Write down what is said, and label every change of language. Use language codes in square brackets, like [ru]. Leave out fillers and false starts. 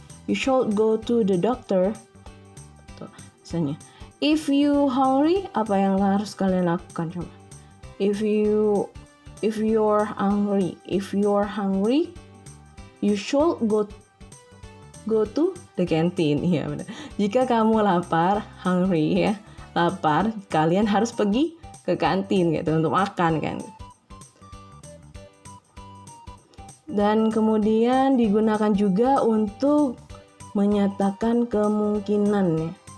[en] You should go to the doctor. [id] Tuh, misalnya, if you hungry, apa yang harus kalian lakukan coba? [en] If you're hungry, you should go to the canteen. [id] Ya benar. Jika kamu lapar, hungry ya, lapar, kalian harus pergi ke kantin gitu untuk makan kan. Dan kemudian digunakan juga untuk menyatakan kemungkinan ya.